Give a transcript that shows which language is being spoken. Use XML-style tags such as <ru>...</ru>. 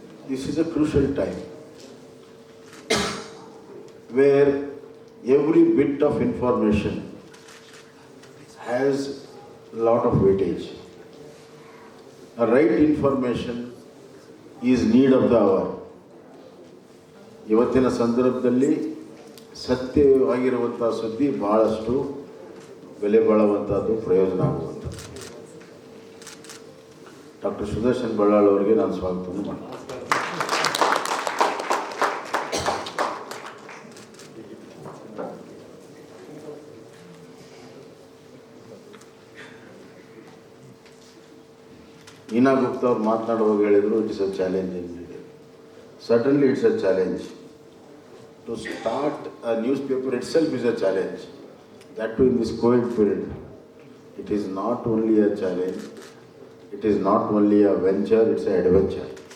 <en>This is a crucial time where every bit of information has a lot of weightage. A right information is need of the hour.</en> <kn>ಇವತ್ತಿನ ಸಂದರ್ಭದಲ್ಲಿ ಸತ್ಯವಾಗಿರುವಂಥ ಸುದ್ದಿ ಬಹಳಷ್ಟು ಬೆಲೆ ಬಾಳುವಂಥದ್ದು, ಪ್ರಯೋಜನ ಆಗುವಂಥದ್ದು. Doctor Sudarshan Ballal ಅವರಿಗೆ ನಾನು ಸ್ವಾಗತವನ್ನು ಮಾಡ್ತೀನಿ. ನೀನಾ ಗುಪ್ತಾ ಅವ್ರು ಮಾತನಾಡುವಾಗ ಹೇಳಿದರು,</kn> <en>It is a challenge India. Certainly it's a challenge. To start a newspaper itself is a challenge. That too in this COVID period. It is not only a challenge, it is not only a venture, it's an adventure.</en>